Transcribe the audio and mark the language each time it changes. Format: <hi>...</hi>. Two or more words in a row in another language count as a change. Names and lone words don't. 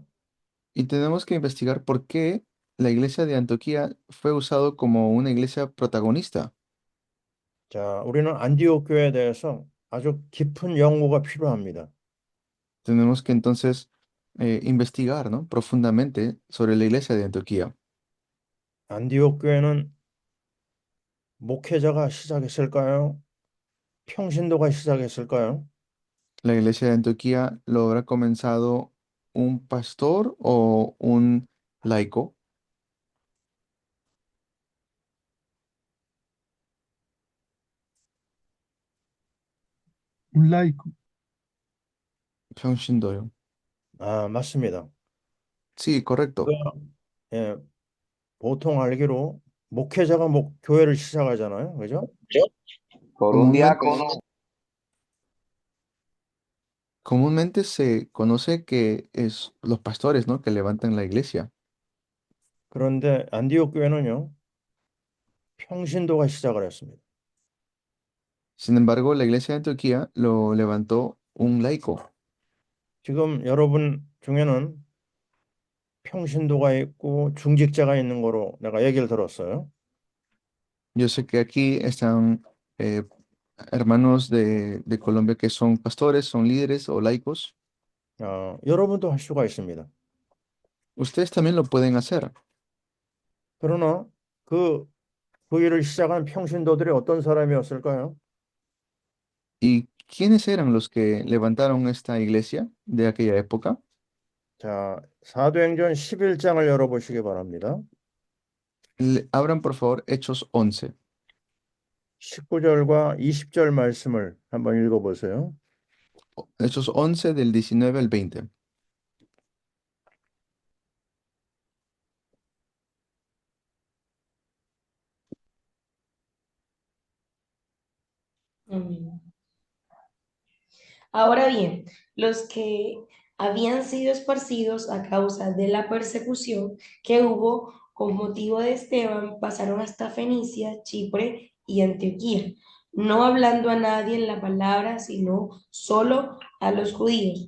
<es>Y tenemos que investigar por qué la iglesia de Antioquía fue usado como una iglesia protagonista.</es> <ko>자, 우리는 안디옥 교회에 대해서 아주 깊은 연구가 필요합니다.</ko> <es>Tenemos que entonces investigar, ¿no? Profundamente sobre la iglesia de Antioquía.</es> <ko>안디옥 교회는 목회자가 시작했을까요? 평신도가 시작했을까요?</ko> <es>¿La iglesia de Antioquía lo habrá comenzado un pastor o un laico? Un laico.</es> <ko>평신도요. 아, 맞습니다.</ko> <es>Sí, correcto.</es> <ko>우리가, 예, 보통 알기로 목회자가 교회를 시작하잖아요. 그죠?</ko> <es>Por un Comúnmente, diácono. comúnmente se conoce que es los pastores, ¿no? Que levantan la iglesia.</es> <ko>그런데 안디옥 교회는요. 평신도가 시작을 했습니다.</ko> <es>Sin embargo, la iglesia de Antioquía lo levantó un laico.</es> <ko>지금 여러분 중에는 평신도가 있고 중직자가 있는 거로 내가 얘기를 들었어요.</ko> <es>Yo sé que aquí están eh, hermanos de Colombia que son pastores, son líderes o laicos.</es> <ko>여러분도 할 수가 있습니다.</ko> <es>Ustedes también lo pueden hacer.</es> <ko>그러나 그 일을 시작한 평신도들이 어떤 사람이었을까요?</ko> <es>¿Y quiénes eran los que levantaron esta iglesia de aquella época?</es> <ko>자, 사도행전 11장을 열어보시기 바랍니다.</ko> <es>Abran por favor Hechos 11.</es> <ko>19절과 20절 말씀을 한번 읽어보세요.</ko> <es>Hechos 11 del 19 al 20. Amén. Ahora bien, los que habían sido esparcidos a causa de la persecución que hubo con motivo de Esteban pasaron hasta Fenicia, Chipre y Antioquía, no hablando a nadie en la palabra, sino solo a los judíos.</es>